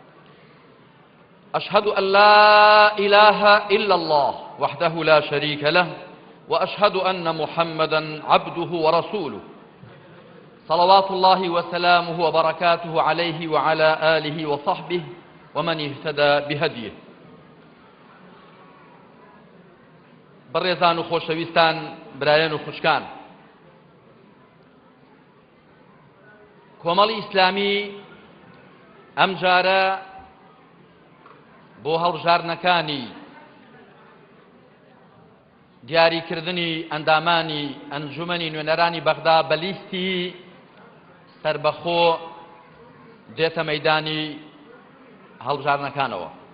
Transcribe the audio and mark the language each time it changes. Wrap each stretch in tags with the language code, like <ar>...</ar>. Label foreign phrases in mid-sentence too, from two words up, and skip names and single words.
<ar>أشهد أن لا إله إلا الله وحده لا شريك له وأشهد أن محمدا عبده ورسوله صلوات الله وسلامه وبركاته عليه وعلى آله وصحبه ومن اهتدى بهديه.</ar> <ckb>بەڕێزان و خۆشەویستان، برایان و خوشکان، کۆمەڵی ئیسلامی ئەم جارە بۆ هەڵبژاردنەکانی دیاریکردنی ئەندامانی ئەنجومەنی نوێنەرانی بەغدا بە لیستی سەربەخۆ دێتە مەیدانی هەڵبژاردنەکانەوە.</ckb>